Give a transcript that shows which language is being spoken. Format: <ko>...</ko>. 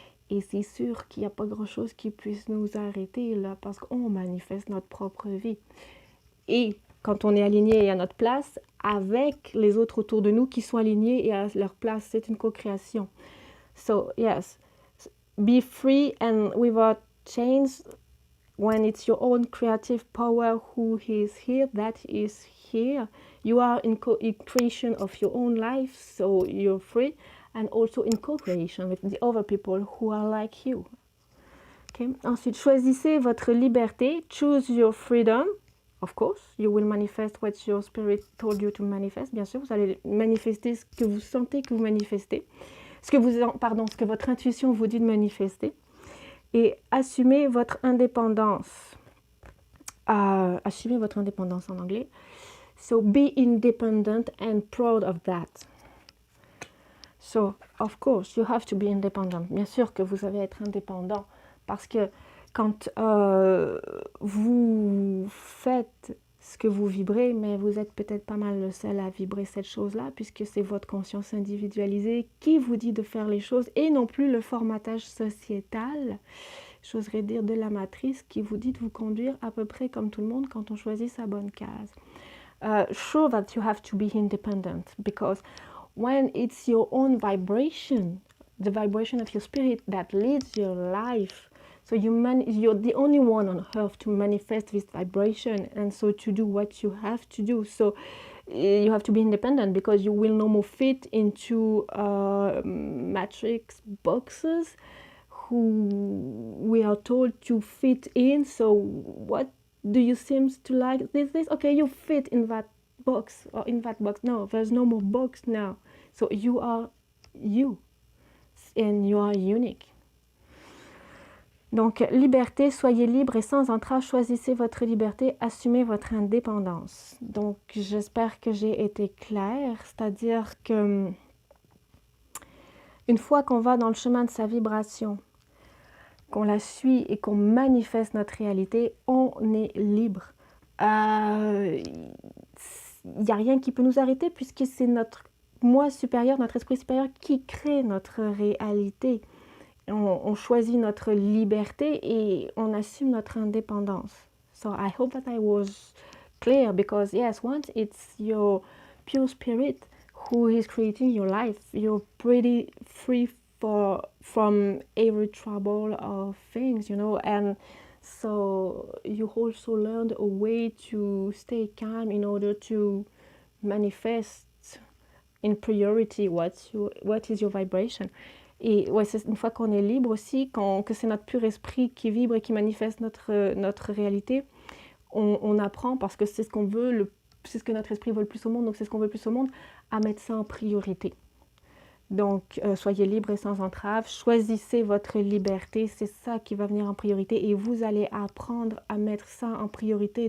<fr>Et c'est sûr qu'il n'y a pas grand-chose qui puisse nous arrêter là, parce qu'on manifeste notre propre vie. Et quand on est aligné à notre place, avec les autres autour de nous qui sont alignés et à leur place, c'est une co-création.</fr> <en>So, yes, be free and without chains. When it's your own creative power who is here, that is here. You are in creation of your own life, so you're free. And also in co-creation with the other people who are like you. Okay.</en> <fr>Ensuite, choisissez votre liberté.</fr> <en>Choose your freedom. Of course, you will manifest what your spirit told you to manifest.</en> <fr>Bien sûr, vous allez manifester ce que vous sentez que vous manifestez. Ce que votre intuition vous dit de manifester. Et assumez votre indépendance. Assumez votre indépendance en anglais.</fr> <en>So, be independent and proud of that. So, of course, you have to be independent. Bien sûr que vous allez être indépendant</en> <fr>Parce que quand vous faites ce que vous vibrez, mais vous êtes peut-être pas mal le seul à vibrer cette chose-là, puisque c'est votre conscience individualisée qui vous dit de faire les choses, et non plus le formatage sociétal, j'oserais dire de la matrice, qui vous dit de vous conduire à peu près comme tout le monde quand on choisit sa bonne case.</fr> <en>Sure that you have to be independent, because when it's your own vibration, the vibration of your spirit that leads your life, so you're the only one on earth to manifest this vibration, and so to do what you have to do. So you have to be independent, because you will no more fit into matrix boxes who we are told to fit in. So what do you seem to like? This okay, you fit in that box, or in that box. No, there's no more box now. So you are you, and you are unique.</en> <fr>Donc, liberté, soyez libre et sans entrave, choisissez votre liberté, assumez votre indépendance. Donc, j'espère que j'ai été claire, c'est-à-dire que une fois qu'on va dans le chemin de sa vibration, qu'on la suit et qu'on manifeste notre réalité, on est libre. Il n'y a rien qui peut nous arrêter, puisque c'est notre moi supérieur, notre esprit supérieur qui crée notre réalité. On choisit notre liberté et on assume notre indépendance.</fr> <en>So I hope that I was clear, because yes, once it's your pure spirit who is creating your life, you're pretty free from every trouble of things, you know, and so you also learned a way to stay calm in order to manifest in priority what is your vibration.</en> <fr>Et ouais, c'est une fois qu'on est libre aussi, que c'est notre pur esprit qui vibre et qui manifeste notre réalité, on apprend, parce que c'est ce qu'on veut, c'est ce que notre esprit veut le plus au monde, donc c'est ce qu'on veut le plus au monde, à mettre ça en priorité. Donc, soyez libre et sans entrave, choisissez votre liberté, c'est ça qui va venir en priorité, et vous allez apprendre à mettre ça en priorité.</fr>